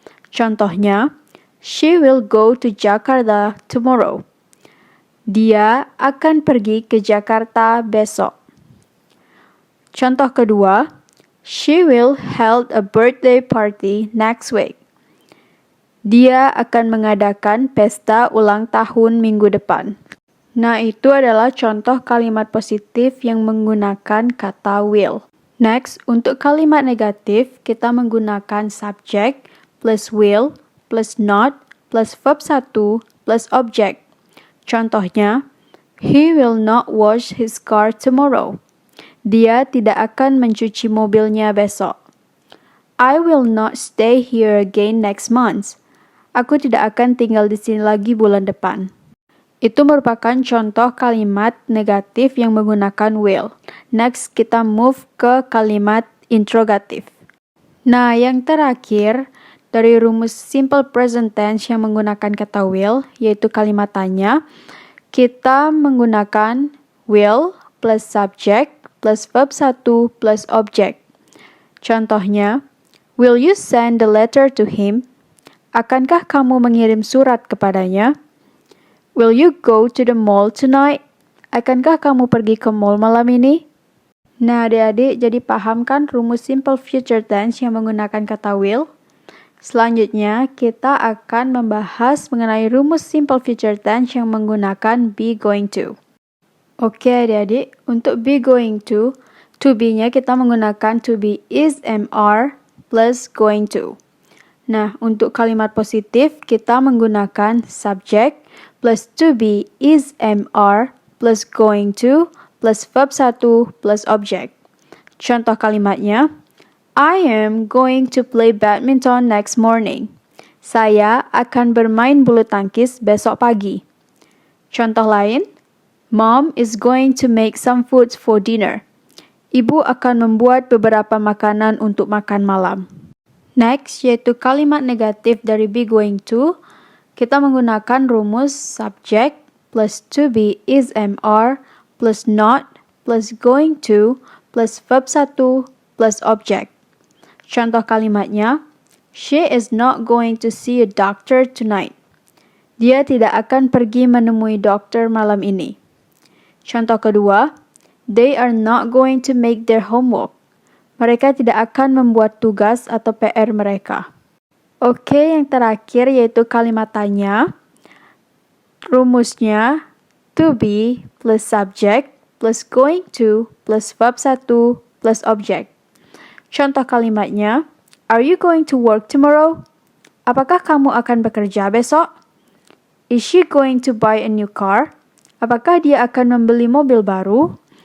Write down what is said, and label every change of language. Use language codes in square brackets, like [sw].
[id] Contohnya, [en] she will go to Jakarta tomorrow. [id] Dia akan pergi ke Jakarta besok. Contoh kedua, [en] she will hold a birthday party next week. [id] Dia akan mengadakan pesta ulang tahun minggu depan. Nah, itu adalah contoh kalimat positif yang menggunakan kata will. [en] Next, [id] untuk kalimat negatif, kita menggunakan [en] subject plus will plus not plus verb 1 plus object. [id] Contohnya, [en] he will not wash his car tomorrow. [id] Dia tidak akan mencuci mobilnya besok. [en] I will not stay here again next month. [id] Aku tidak akan tinggal di sini lagi bulan depan. Itu merupakan contoh kalimat negatif yang menggunakan will. Next, kita move ke kalimat interrogatif. Nah, yang terakhir dari rumus simple present tense yang menggunakan kata will, yaitu kalimat tanya, kita menggunakan [en] will plus subject plus verb 1 plus object. [id] Contohnya, [en] will you send the letter to him? [id] Akankah kamu mengirim surat kepadanya? [en] Will you go to the mall tonight? [id] Akankah kamu pergi ke mall malam ini? Nah, adik-adik, jadi paham kan rumus simple future tense yang menggunakan kata will? Selanjutnya, kita akan membahas mengenai rumus simple future tense yang menggunakan be going to. Oke adik-adik, untuk [en] be going to be-nya [id] kita menggunakan [en] to be is MR plus going to. [id] Nah, untuk kalimat positif kita menggunakan [en] subject plus to be is MR plus going to plus verb 1 plus object. [id] Contoh kalimatnya, [en] I am going to play badminton next morning. [id] Saya akan bermain bulu tangkis besok pagi. Contoh lain, [en] Mom is going to make some food for dinner. [id] Ibu akan membuat beberapa makanan untuk makan malam. [en] Next, [id] yaitu kalimat negatif dari [en] be going to, [id] kita menggunakan rumus [en] subject plus to be is MR plus not plus going to plus verb 1 plus object. [id] Contoh kalimatnya, [en] she is not going to see a doctor tonight. [id] Dia tidak akan pergi menemui dokter malam ini. Contoh kedua, [en] they are not going to make their homework. [id] Mereka tidak akan membuat tugas atau PR mereka. Oke, yang terakhir yaitu kalimat tanya. Rumusnya, [en] to be plus subject plus going to plus verb 1 plus object. [id] Contoh kalimatnya, [en] Are you going to work tomorrow? [id] Apakah kamu akan bekerja besok? [en] Is she going to buy a new car? [id] Apakah dia akan membeli mobil baru?